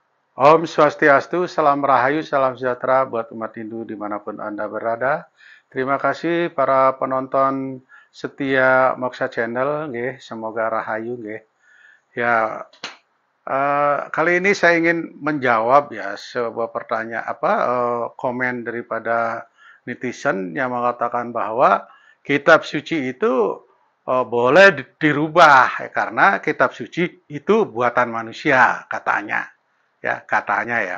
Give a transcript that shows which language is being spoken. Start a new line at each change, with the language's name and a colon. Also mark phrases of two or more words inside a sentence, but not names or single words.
Indonesian: Om Swastiastu, salam rahayu, salam sejahtera buat umat Hindu dimanapun Anda berada. Terima kasih para penonton setia Moksha Channel, nggih. Semoga rahayu, nggih. Ya, kali ini saya ingin menjawab ya sebuah pertanyaan komen daripada netizen yang mengatakan bahwa kitab suci itu boleh dirubah ya, karena kitab suci itu buatan manusia katanya ya.